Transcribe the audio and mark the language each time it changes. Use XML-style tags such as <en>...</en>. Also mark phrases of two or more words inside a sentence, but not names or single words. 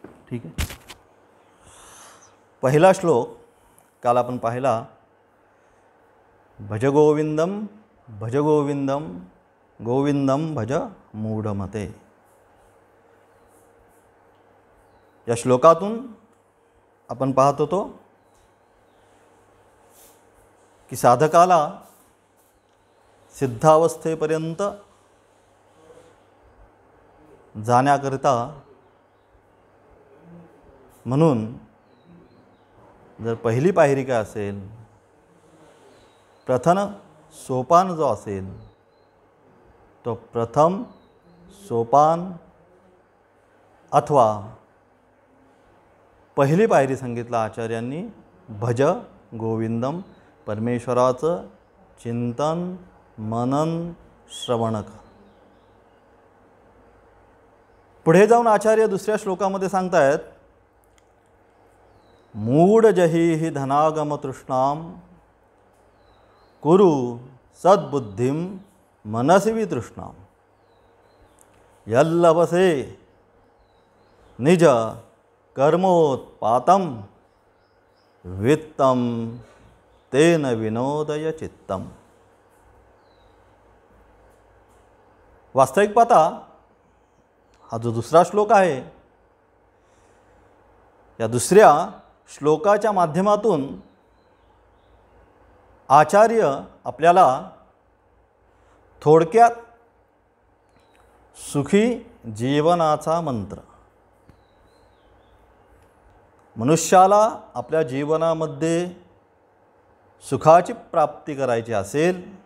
<mr>ठीक आहे. पहिला श्लोक काल आपण पाहिला,</mr> <sa>भज गोविंदम भज गोविंदम गोविंदम भज मूढमते.</sa> <mr>या श्लोकातून आपण पाहत होतो की साधकाला सिद्धावस्थेपर्यंत जाण्याकरिता म्हणून जर पहिली पायरी काय असेल, प्रथम सोपान जो असेल तो प्रथम सोपान अथवा पहिली पायरी सांगितलं आचार्यांनी,</mr> <sa>भज गोविंदम,</sa> <mr>परमेश्वराचं चिंतन मनन श्रवण कर. पुढे जाऊन आचार्य दुसऱ्या श्लोकामध्ये सांगतायत,</mr> <sa>मूढ जही धनागम तृष्णाम कुरु सद्बुद्धिम मनसि वितृष्णाम यल्लभसे निज कर्मोत्पातम वित्तम तेन विनोदय चित्तम.</sa> <mr>वास्तविक पाहता हा जो दुसरा श्लोक आहे, या दुसऱ्या श्लोकाच्या माध्यमातून आचार्य आपल्याला थोडक्यात सुखी जीवनाचा मंत्र, मनुष्याला आपल्या जीवनामध्ये सुखाची प्राप्ती करायची असेल,</mr>